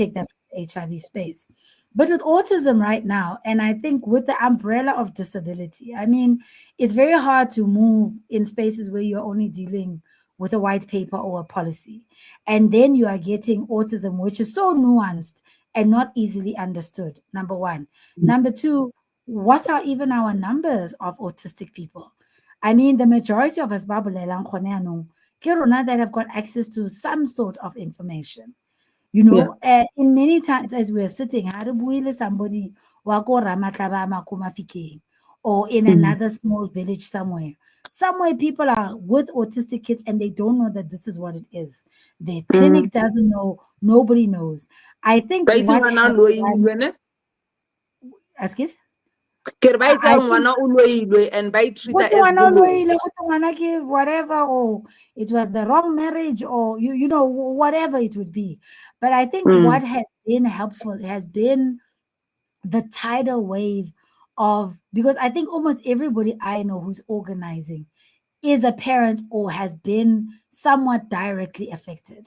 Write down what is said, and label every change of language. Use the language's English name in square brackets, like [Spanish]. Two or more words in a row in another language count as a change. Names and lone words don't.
[English] always take that from the HIV space. But with autism right now, and I think with the umbrella of disability, I mean, it's very hard to move in spaces where you're only dealing with a white paper or a policy. And then you are getting autism, which is so nuanced and not easily understood. Number one. Number two, what are even our numbers of autistic people? I mean, the majority of us [Tswana] ba bolelang gone yaanong, ke rona [English] that have got access to some sort of information. You Yeah. know, in many times as we're sitting, [Tswana] ha re bue le somebody wa ko Ramatlaba Makomafikeng [English] or in Mm. another small village somewhere. Somewhere people are with autistic kids and they don't know that this is what it is. The Mm. clinic doesn't know, nobody knows. I think [Tswana] Ba itse [English] what [Tswana] ngwana a [English] has done, [Tswana] loilwe ne? [English] excuse, [Tswana] Ke re ba itse [English] I think [Tswana] ngwana o loilwe and ba go [English] treat-a to as [Tswana] ngwana o boloi. loile, go to ngwana ke [English] whatever, or it was the wrong marriage, or you know, whatever it would be. But I think Mm. what has been helpful has been the tidal wave of, because I think almost everybody I know who's organizing is a parent or has been somewhat directly affected.